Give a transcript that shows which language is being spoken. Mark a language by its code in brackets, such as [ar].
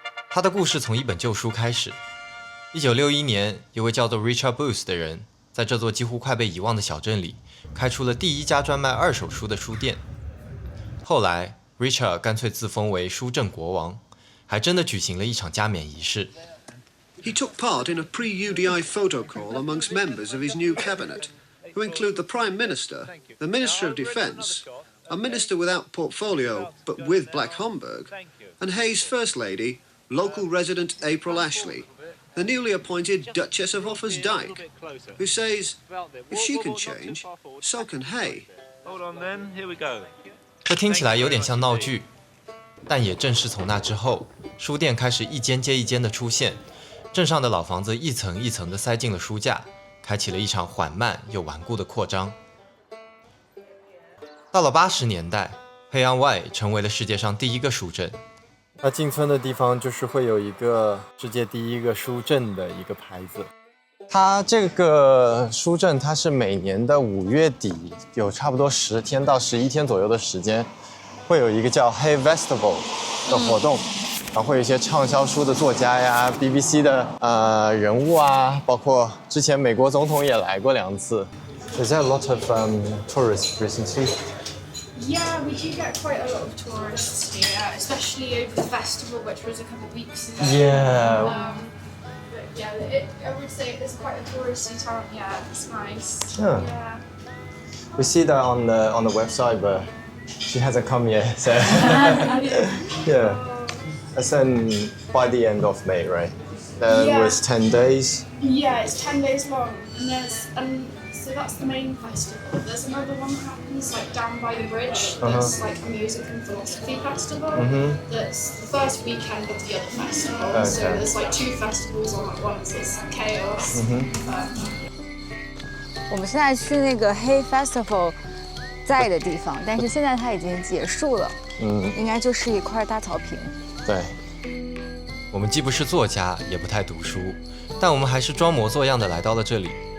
[zh] 他的故事从一本旧书开始。1961年，一位叫做 Richard Booth 的人，在这座几乎快被遗忘的小镇里，开出了第一家专卖二手书的书店。后来 ，Richard 干脆自封为书镇国王，还真的举行了一场加冕仪式。 [en] He took part in a pre-UDI photo call amongst members of his new cabinet, who include the Prime Minister, the Minister of Defence, a minister without portfolio but with Black Homburg, and Hayes' First Lady, local resident April Ashley, the newly appointed Duchess of Offers Dyke, who says, if she can change, so can Hay. Hold on then, here we go. [zh] 这听起来有点像闹剧，但也正是从那之后，书店开始一间接一间的出现。镇上的老房子一层一层地塞进了书架，开启了一场缓慢又顽固的扩张。到了80年代，黑昂外成为了世界上第一个书镇。它进村的地方就是会有一个世界第一个书镇的一个牌子。它这个书镇，它是每年的5月底，有差不多10天到11天左右的时间，会有一个叫 Hay Festival 的活动。然后会有一些畅销书的作家呀 ，BBC 的人物啊，包括之前美国总统也来过2次。 [en] Is there a lot of tourists recently? Yeah, we do get quite a lot of tourists here, especially over the festival, which was a couple of weeks ago. Yeah. But yeah, I would say it's quite a touristy town. Yeah, it's nice. Yeah. Yeah. We see that on the website, but she hasn't come yet. So yeah. That's by the end of May, right? Yeah. Was 10 days. Yeah, it's 10 days long, and so that's the main festival. There's another one that happens like down by the bridge. That's like a music and philosophy festival. That's the first weekend of the other festival. Okay. So there's like 2 festivals all at once. It's chaos. [zh] 我们现在去那个Hay Festival 在的地方，但是现在它已经结束了。应该就是一块大草坪。对，我们既不是作家，也不太读书，但我们还是装模作样的来到了这里。